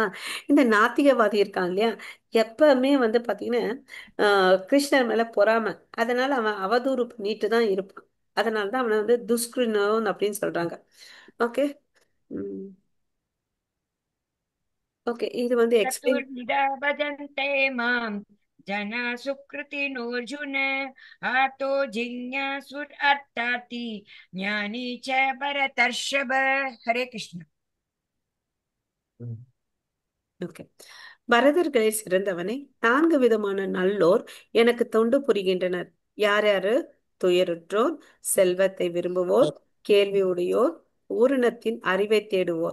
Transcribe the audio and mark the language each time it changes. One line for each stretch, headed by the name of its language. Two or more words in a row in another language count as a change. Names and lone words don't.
Tamil: இந்த நாத்திகவாதி இருக்கான் இல்லையா, எப்பவுமே வந்து பாத்தீங்கன்னா கிருஷ்ணர் மேல பொறாமை. அதனால அவன் அவதூறு பண்ணிட்டு தான் இருப்பான். அதனாலதான் அவனை வந்து துஷ்கிருணவன் அப்படின்னு சொல்றாங்க. ஓகே. ஓகே, இது வந்து எக்ஸ்பிளைன்.
Sanskrit: चतुर्विधा भजन्ते मां जना सुकृतिनोऽर्जुन आतो जिज्ञासुरर्थार्थी ज्ञानी च भरतर्षभ. हरे कृष्ण.
Tamil: ஓகே. பரதர்களே சிறந்தவனே, 4 விதமான நல்லோர் எனக்கு தொண்டு புரிகின்றனர். யார் யாரு? துயருற்றோர், செல்வத்தை விரும்புவோர், கேள்வி உடையோர், ஊரினத்தின் அறிவை தேடுவோர்.